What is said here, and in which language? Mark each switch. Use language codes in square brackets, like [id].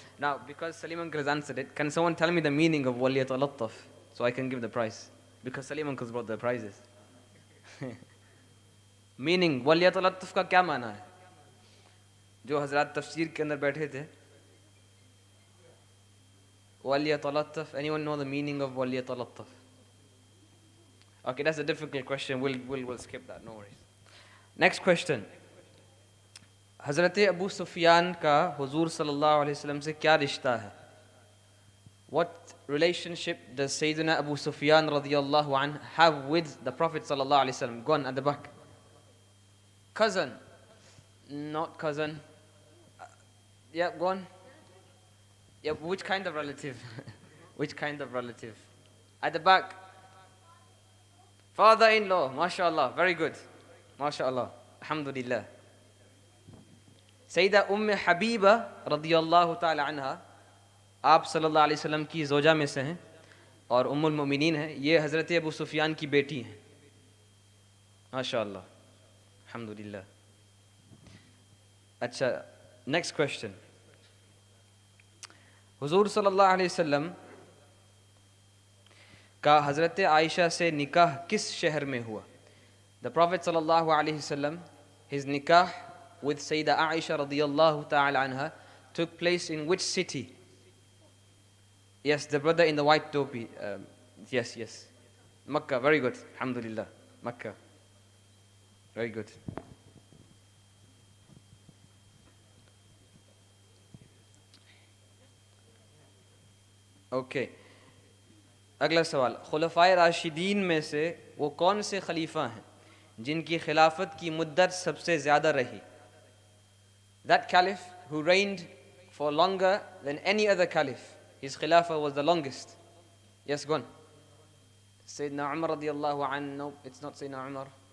[en] Now, because Salim Uncle has answered it, can someone tell me the meaning of وَلْيَتَلَطَّفْ so I can give the prize? Because Salim Uncle's brought the prizes. Meaning, [hi] वَلْيَتَلَطَّفْ का क्या माना है? जो हजरात तफसीर के अंदर बैठे थे. [ar] وَلْيَتَلَطَّفْ. [en] Anyone know the meaning of وَلْيَتَلَطَّفْ? Okay, that's a difficult question. We'll skip that, no worries. Next question. [hi] हज़रत अबू सुफियान का हुजूर सल्लल्लाहु अलैहि वसल्लम से क्या रिश्ता है? [en] What relationship does Sayyidina Abu Sufyan radiyallahu anh have with the Prophet sallallahu alaihi wasallam? Go on at the back. Cousin. Not cousin. Yeah, go on. Yeah, which kind of relative? Which kind of relative? At the back. Father-in-law. MashaAllah. Very good. MashaAllah. Alhamdulillah. [hi] Saeeda um Habiba रदियल्लाहु ताला अन्हा आप सल्लल्लाहु अलैहि वसल्लम की ज़ौजा में से हैं और उम्मुल मोमिनीन हैं. ये हज़रत अबू सुफियान की बेटी हैं. माशाअल्लाह, अल्हम्दुलिल्लाह. अच्छा, [en] Next question. [hi] हुजूर सल्लल्लाहु अलैहि वसल्लम का हज़रत आयशा से निकाह किस शहर में हुआ? [en] The prophet सल्लल्लाहु अलैहि वसल्लम, हिज निकाह with Sayyidah Aisha radiyallahu ta'ala anha took place in which city? Yes, the brother in the white topi. Yes. Makkah, very good. Alhamdulillah. Makkah. Very good. Okay. [hi] अगला सवाल. खुलफाए राशिदीन में से वो कौन से खलीफा हैं जिनकी खिलाफत की मुद्दत सबसे ज़्यादा रही? [en] That caliph who reigned for longer than any other caliph. His khilafah was the longest. Yes, go on. Sayyidina Umar radiallahu anhu. No, it's not Sayyidina Umar.